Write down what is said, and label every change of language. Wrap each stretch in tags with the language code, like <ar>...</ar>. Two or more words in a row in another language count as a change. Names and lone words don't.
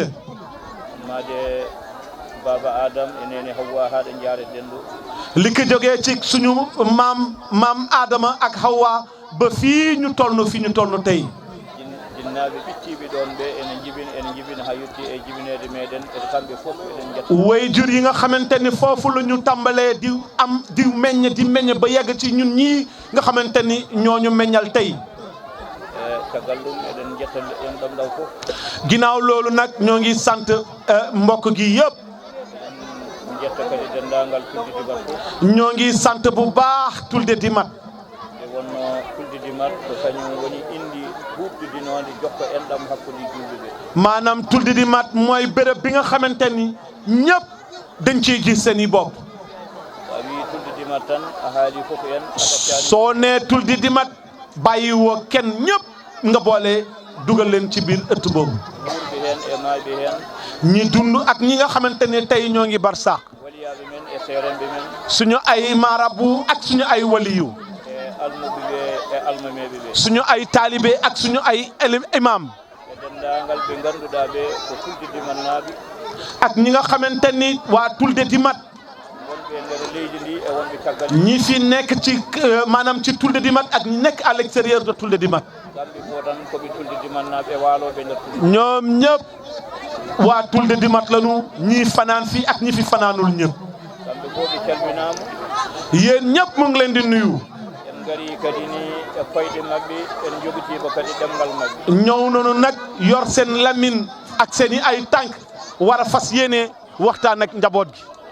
<ff>maade baba Adam e nene Hawwa haɗa jaare denɗo</ff> <wo>li ko jógee ci suñu maam Adama ak Hawa ba fii ñu toll fi ñu toll tey</wo> <ff>jinnaaɓe ɓicciiɓe ɗon ɓe ene jibina ha yetti e jibineede meɗen e kamɓe fof eɗen jetta</ff> <wo>waajur yi nga xamante ni foofu la ñu tàmbalee di meññ ba yegg ci ñun ñii nga xamante ni ñooñu meññal tey</wo> <ff>caggal ɗum eɗen jetta en ɗam ɗaw fof</ff> <wo>ginnaaw loolu nag ñoo ngi sant mbokk gi yëpp</wo> <ff>jetta kadi denndaangal Tulde Dimat fof</ff> <wo>ñoo ngi sant bu baax Tulde Dimat</wo> <ff>e wonno Tulde Dimat ko kañum woni indi huuɓde dinoonde jokko enɗam hakkude julɓe ɓe</ff> <wo>maanaam Tulde Dimat mooy béréb bi nga xamante ni ñëpp dañ ciy gis seen i bopp</wo> <ff>so a wii Tulde Dimat tan a haali fof en</ff> <wo>soo nee Tulde Dimat bàyyi woo kenn ñëpp nga boole dugal leen ci biir ëtt boobu</wo> <ff>wuurɓe heen e maaɓe heen</ff> <wo>ñi dund ak ñi nga xamante ne tey ñoo ngi barsaax</wo> <ff>waliyaaɓe men e seerenɓe men</ff> <wo>suñu ay marabu ak suñu ay waliyu e suñu ay taalibe ak suñu ay imam ak ñi nga xamante ni waa Tulde Dimat ñi fi nekk ci maanaam ci Tulde Dimat ak ñi nekk</wo> <fr>à l'extérieur de</fr> <wo>Tulde Dimat ñoom ñëpp waa Tulde Dimat lañu ñi fanaan fii ak ñi fi fanaanul ñëpp yéen ñëpp mu ngi leen di nuyu ñëw nañu nag yor seen lamin ak seen i ay tànk war a fas yéene waxtaan ak njaboot gi</wo>